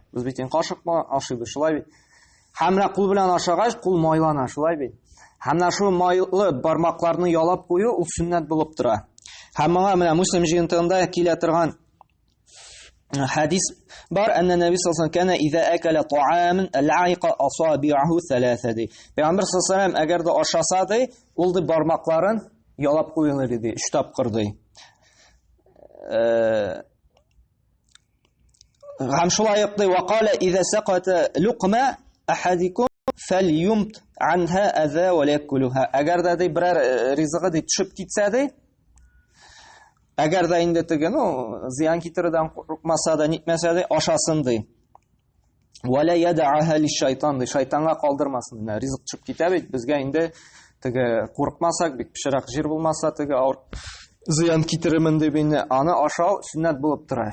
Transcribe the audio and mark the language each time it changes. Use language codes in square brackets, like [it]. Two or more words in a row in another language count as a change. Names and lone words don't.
[tt] Без бит кашык белән ашыйбыз, шулай бит. Һәм кул белән ашагач, кул майлана, шулай бит. Һәм шу майлы бармакларны ялап кую ул сөннәт булып тора. Һәм моңа менә Муслим җыентыгында килә торган хадис бар, [ar] أن النبي صلى الله عليه وسلم كان إذا أكل طعاما لعق أصابعه ثلاثا ди. [tt] Пәйгамбер [ar] صلى الله عليه وسلم [tt] әгәр дә ашаса ди, ул ди бармакларын ялап куйлар ди, 3 тапкыр ди. Һәм шулай ук ди, [ar] وقال إذا سقطت لقمة أحدكم فليمط عنها الأذى ويأكلها. [tt] Әгәр дә ди берәр ризыгы ди төшеп китсә ди, әгәр дә инде теге, зыян китерүдән курыкмаса да, нитмәсә дә ашасын ди. [ar] ولا يدعها للشيطان ди, [tt] шайтанга калдырмасын. Ризык төшеп китә бит, безгә инде теге курыкмасак, бик пешерак җир булмаса, теге зыян китеремен дип инде аны ашау сөннәт булып тора.